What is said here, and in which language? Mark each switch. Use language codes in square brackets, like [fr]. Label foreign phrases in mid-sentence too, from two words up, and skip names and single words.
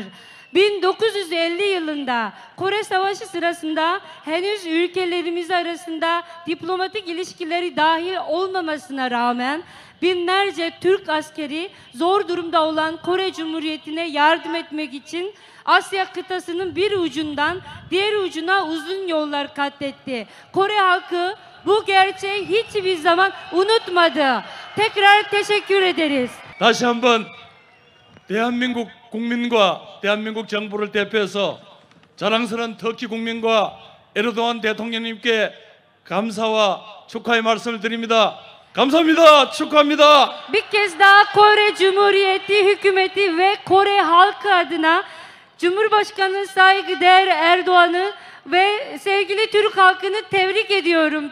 [tr] 1950 yılında Kore Savaşı sırasında henüz ülkelerimiz arasında diplomatik ilişkileri dahil olmamasına rağmen binlerce Türk askeri zor durumda olan Kore Cumhuriyeti'ne yardım etmek için Asya kıtasının bir ucundan diğer ucuna uzun yollar kat etti. Kore halkı bu gerçeği hiçbir zaman unutmadı. Tekrar teşekkür ederiz. [ko] 다시 한번 대한민국 국민과 대한민국 정부를 대표해서 자랑스러운 터키 국민과 에르도안 대통령님께 감사와 축하의 말씀을 드립니다. 감사합니다. 축하합니다. [tr] Bir kez daha Kore Cumhuriyeti hükümeti ve Kore halkı adına Cumhurbaşkanı saygıdeğer Erdoğan'ı ve sevgili Türk halkını tebrik ediyorum.